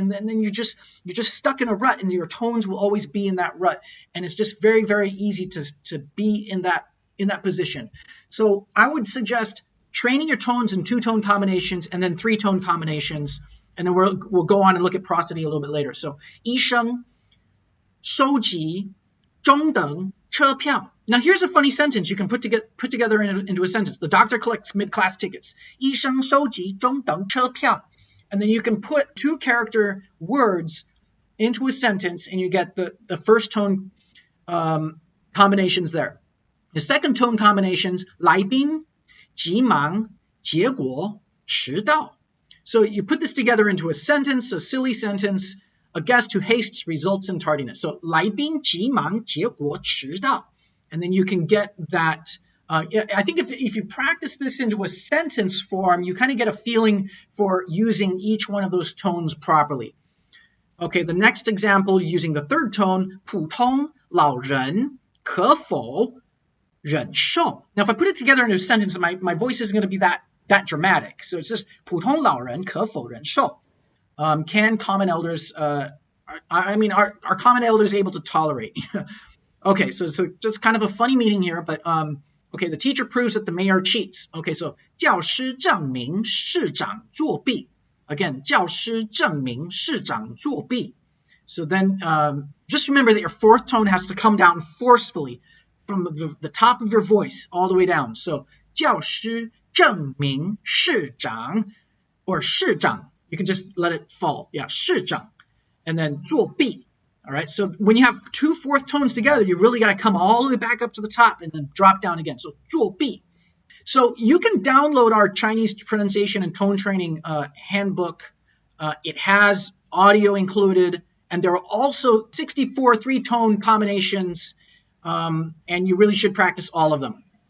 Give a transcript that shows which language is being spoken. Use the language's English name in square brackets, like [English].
[English] And then you're just stuck in a rut and your tones will always be in that rut. And it's just very, very easy to be in that position. So I would suggest training your tones in 2-tone combinations and then 3-tone combinations. And then we'll go on and look at prosody a little bit later. [Chinese] So, 医生收集中等车票. [English] Now, here's a funny sentence you can put together into a sentence. The doctor collects mid-class tickets. [Chinese] 医生收集中等车票. [English] And then you can put 2-character words into a sentence and you get the first tone combinations there. The second tone combinations, [Chinese] 来宾急忙结果迟到. [English] So you put this together into a sentence, a silly sentence. A guest who hastes results in tardiness. [Chinese] So 来宾急忙结果迟到. [English] And then you can get that. I think if you practice this into a sentence form, you kind of get a feeling for using each one of those tones properly. Okay, the next example using the 3rd tone, [Chinese] 普通老人可否忍受. [English] Now, if I put it together in a sentence, my voice isn't going to be that dramatic. So it's just [Chinese] 普通老人可否忍受. [English] Can common elders, are common elders able to tolerate? Okay, so just kind of a funny meaning here, but okay, the teacher proves that the mayor cheats. Okay, so [Chinese] 教师证明市长作弊. Again, 教师证明市长作弊. [English] So then just remember that your fourth tone has to come down forcefully from the top of your voice all the way down. [Chinese] So 教师证明市长 or 市长. [English] You can just let it fall. Yeah, 市长.And then 作弊. All right, so when you have two fourth tones together, you really got to come all the way back up to the top and then drop down again. So 作弊. So you can download our Chinese pronunciation and tone training handbook. It has audio included, and there are also 64 three-tone combinations, and you really should practice all of them.